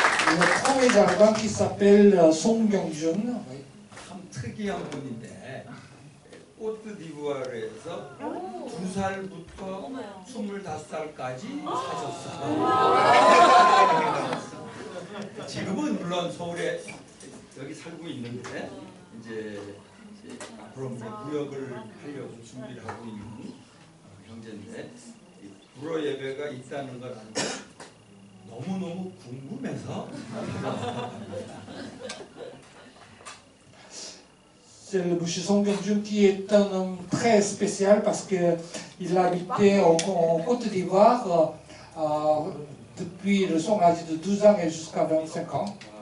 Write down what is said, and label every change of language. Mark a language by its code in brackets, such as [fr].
[fr] Le premier arrivant qui s'appelle Song Kyung-jun. [ko] 참 특이한 분인데 코트디부아르에서 2살부터 25살까지 사셨어요. 지금은 물론 서울에 여기 살고 있는데 이제 앞으로 무역을 하려고 준비를 하고 있는 형제인데 불어 예배가 있다는 걸 알고 너무너무 궁금해서 [fr] C'est le monsieur Song Kyung-jun qui est un homme très spécial parce qu'il habitait en Côte d'Ivoire depuis son âge de 12 ans et jusqu'à 25 ans.